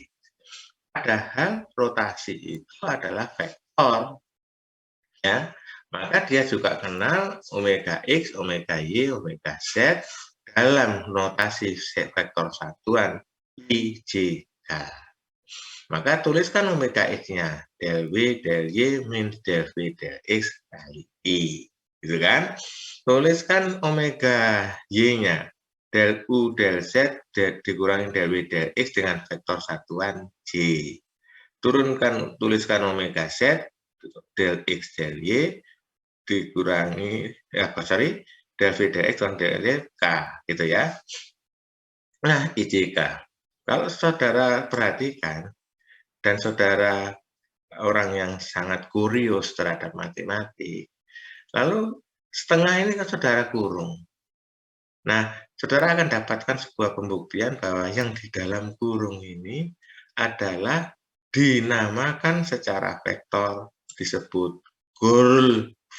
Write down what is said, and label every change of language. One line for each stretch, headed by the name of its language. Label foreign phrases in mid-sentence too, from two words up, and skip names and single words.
Indonesian: Padahal rotasi itu adalah vektor, ya. Maka dia juga kenal omega X, omega Y, omega Z dalam notasi vektor satuan IJK. Maka tuliskan omega X-nya, del W, del Y, min del V, del X kali I. Gitu kan? Tuliskan omega Y-nya, del U del Z dikurangi del W del X dengan vektor satuan J. Tuliskan omega Z del X del Y dikurangi del V del X dan del Y K, gitu ya. Nah, IJK. Kalau saudara perhatikan, dan saudara orang yang sangat kurios terhadap matematik, lalu setengah ini kan saudara kurung. Nah, saudara akan dapatkan sebuah pembuktian bahwa yang di dalam kurung ini adalah dinamakan secara vektor disebut GURL V.